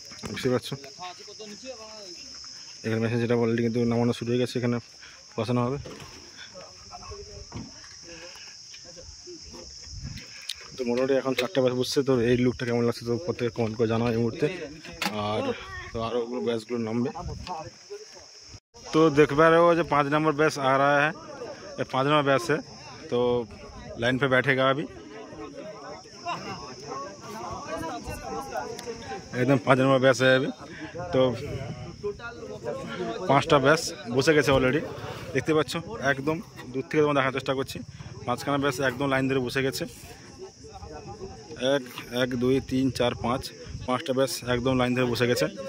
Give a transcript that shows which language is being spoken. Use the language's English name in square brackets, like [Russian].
[Bangla] বুঝতে পারছো, এখানে মেশিন সেট আপ অলরেডি কিন্তু নামানো শুরু হয়ে গেছে, এখানে বসানো হবে। তো মোটামুটি এখন 4টা ব্যাচ বুঝছে। তো এই লুকটা কেমন লাগছে তো প্রত্যেকে কমেন্ট করে জানাও এই মুহূর্তে। আর তো আরও ওগুলো बैचগুলো नामবে। [Hindi] तो देख पा रहे हो जो 5 नंबर बैच आ रहा है, ये 5 नंबर बैच है। तो लाइन पे बैठेगा अभी, एकदम 5 नंबर बैच है अभी। [Bangla] तो 5টা ব্যাচ বসে গেছে অলরেডি, দেখতে পাচ্ছ। একদম দূর থেকে তোমার দেখার চেষ্টা করছি। 5খানা ব্যাচ একদম লাইন ধরে বসে গেছে। 1 2 3 4 5, 5টা ব্যাচ একদম লাইন ধরে বসে গেছে।